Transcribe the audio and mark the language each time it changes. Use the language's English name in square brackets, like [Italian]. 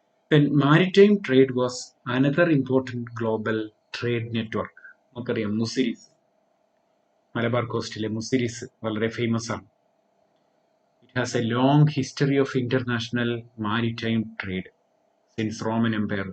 [English] Then maritime trade was another important global trade network. [Malayalam] നമുക്കറിയാം മുസിരിസ്, മലബാർ കോസ്റ്റിലെ മുസിരിസ് വളരെ famous ആണ്. [English] It has a long history of international maritime trade since Roman Empire.